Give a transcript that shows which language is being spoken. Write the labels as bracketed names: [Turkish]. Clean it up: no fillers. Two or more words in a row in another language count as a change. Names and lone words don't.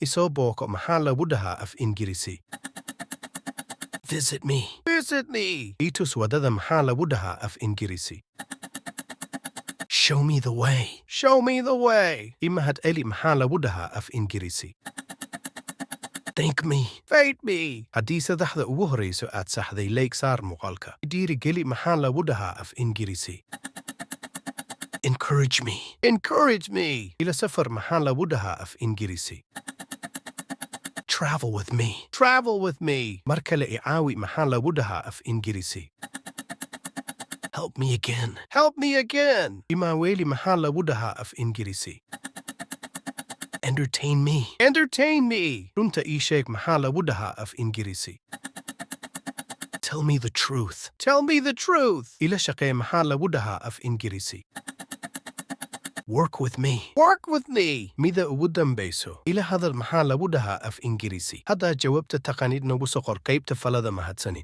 [Somali] Isoo booqo maxaa lagu dhahaa af Ingiriisi? [English] Visit me. Visit me. [Somali] I tus wadada maxaa lagu dhahaa af Ingiriisi? [English] Show me the way. Show me the way. [Somali] I mahad eli maxaa lagu dhahaa af Ingiriisi? [English] Thank me. Thank me. [Somali] Haddii saddexda ugu horeyso aad saxday leeg saar muuqaalka. Dhiirigeli maxaa lagu dhahaa af Ingiriisi? [English] Encourage me. Encourage me. [Somali] Ila safar maxaa lagu dhahaa af Ingiriisi? [English] Travel with me. Travel with me. [Somali] Mar kale i caawi maxaa lagu dhahaa af Ingiriisi? [English] Help me again. Help me again. [Somali] Imaaweli maxaa lagu dhahaa af Ingiriisi? [English] Entertain me. Entertain me. [Somali] Runta ii sheeg maxaa lagu dhahaa af Ingiriisi? [English] Tell me the truth. Tell me the truth. [Somali] Ila shaqee maxaa lagu dhahaa af Ingiriisi? [English] Work with me. Work with me. [Somali] Mida ugu dambeyso. Ila hadal maxaa lagu dhahaa af Ingiriisi? Haddaa jawaabta taqaanid nagu soo qor qaybta falada mahadsanid.